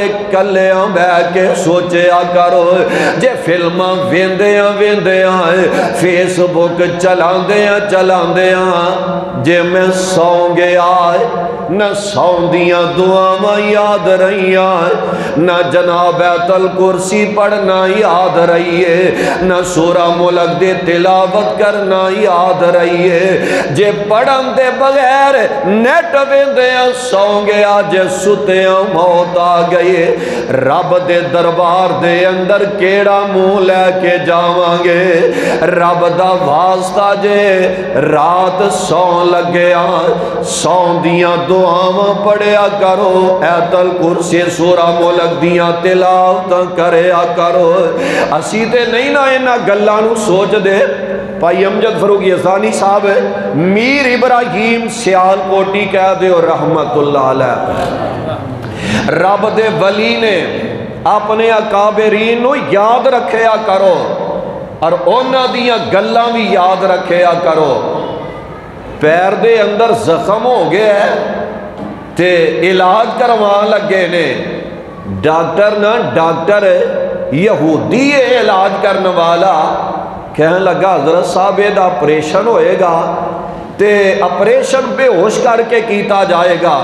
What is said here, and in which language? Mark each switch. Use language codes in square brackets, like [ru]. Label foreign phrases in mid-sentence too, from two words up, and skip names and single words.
[pa] کلیاں بہ کے سوچیا کرو، جے فلماں ویندیاں فیس بک چلاندیاں جے میں سو گیا نہ سون دیاں دعاواں یاد رہیاں، نہ جناب بیت الکرسی پڑھنا یاد رہیے، نہ سورہ ملک دے تلاوت کرنا یاد رہیے، جے پڑھن دے بغیر نیٹ ویندیاں سو گیا، جے ستیاں موت آ گئے، رب دے دربار دے اندر کیڑا منہ لے کے جاواں گے؟ رب دا واسطہ جے رات سون لگیا، سون دیاں دعاواں پڑھیا کرو، ایت الکرسی سورہ ملک دیاں تلاوتاں کریا کرو۔ اسی تے نہیں نہ اینا گلاں نو سوچ دے۔ بھائی امجد فروغ یزدانی صاحب میر ابراہیم سیال کوٹی کہہ دے اور [ar] رحمت اللہ علیہ، [pa] رب دے ولی نے اپنے اکابرین نو یاد رکھیا کرو اور اونا دیاں گلاں بھی یاد رکھیا کرو۔ پیر دے اندر زخم ہو گیا ہے تے علاج کروان لگے نے، ڈاکٹر یہودی ہے علاج کرنے والا، کہنے لگا حضرت صاحب یہ آپریشن ہوئے گا تے آپریشن بے ہوش کر کے کیتا جائے گا۔